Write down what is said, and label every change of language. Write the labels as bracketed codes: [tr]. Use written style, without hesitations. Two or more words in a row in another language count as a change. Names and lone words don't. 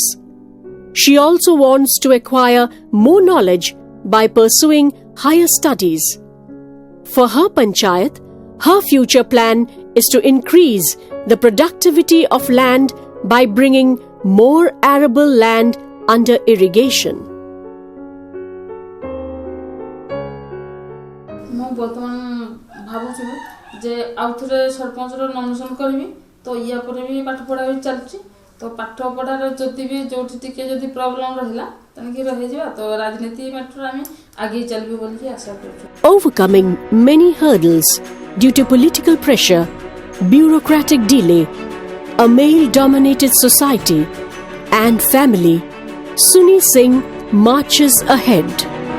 [en] She also wants to acquire more knowledge by pursuing higher studies. For her panchayat, her future plan is to increase the productivity of land by bringing more arable land under irrigation. [or] ମୁଁ ବର୍ତ୍ତମାନ ଭାବୁଛି ଯେ ଆଉଥରେ ସରପଞ୍ଚର ନମିନେସନ୍ କରିବି ତ ୟା ପରେ ବି ପାଠ ପଢ଼ା ବି ଚାଲିଛି ତ ପାଠ ପଢ଼ାର ଯଦି ବି ଯୋଉଠି ଟିକେ ଯଦି ପ୍ରୋବ୍ଲେମ୍ ରହିଲା ତେଣିକି ରହିଯିବା ତ ରାଜନୀତି ମାଟରେ ଆମେ ଆଗେଇ ଚାଲିବୁ ବୋଲି ଆଶା କରୁଛୁ. [en] Overcoming many hurdles due to political pressure, bureaucratic delay, a male-dominated society, and family, Suni Singh marches ahead.